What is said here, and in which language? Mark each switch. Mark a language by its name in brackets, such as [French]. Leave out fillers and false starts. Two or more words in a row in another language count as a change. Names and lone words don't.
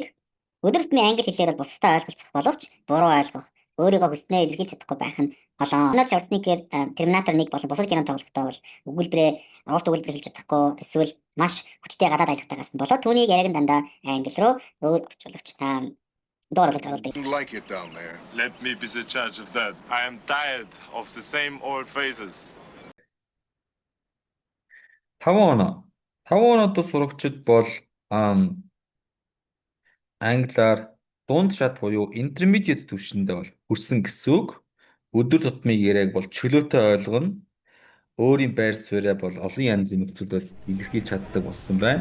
[Mongolian] Өдөр тутмын англи хэлээр бусдаа ойлголцох боловч буруу ойлгох, өөрийгөө хүснээ илэрхийлж чадахгүй байх нь болоо. Арнольд Шварценеггер Терминатор 1 болон бусад кино тоглохдоо бол урт өгүүлбэр хэлж чадахгүй эсвэл маш хүчтэй гадаад аялагтайгаас нь болоод түүнийг яг нь дандаа англи руу өөр орчуулагч доор оруулж оруулдаг. [English] Like it down there. Let me be the judge of that. I am tired of the same old phrases. [Mongolian] 5 оноо. 5 оноотой сурагчид бол англиар дунд шат буюу intermediate түвшиндээ бол хүрсэн гэсэн үг. Өдөр тутмын яриаг бол чөлөөтэй ойлгоно. Өөрийн байр суурьаа бол олон янзын нөхцөлөд илэрхийлж чаддаг болсон байна.